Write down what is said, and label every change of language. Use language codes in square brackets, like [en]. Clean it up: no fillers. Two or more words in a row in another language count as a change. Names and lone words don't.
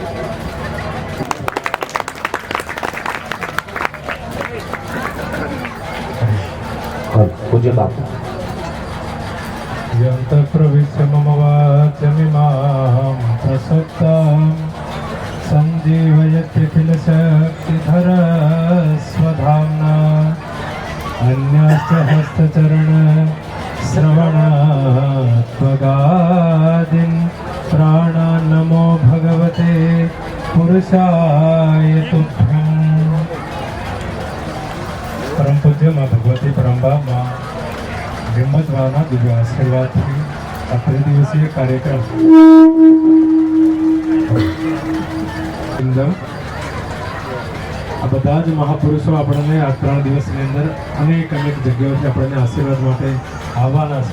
[gu] પૂજ્ય બાપુ [sa] યંત પ્રવિશ્ય મમ વાચમિમાં પ્રસક્તં સંજીવયત્યખિલ શક્તિધર સ્વધામ્ના अन्यश्च हस्तचरण श्रवणात्मगादीन् प्राणा नमो भगवते पुरुषाय तुभ्यम्. [gu] परम पूज्य मां भगवती परमबा मां હિંમતવાળાના દિવ્ય આશીર્વાદથી આ ત્રિદિવસીય કાર્યક્રમ આ બધા જ મહાપુરુષો આપણને આ 3 દિવસની અંદર અનેક જગ્યાઓથી આપણને આશીર્વાદ માટે આવવાના છે.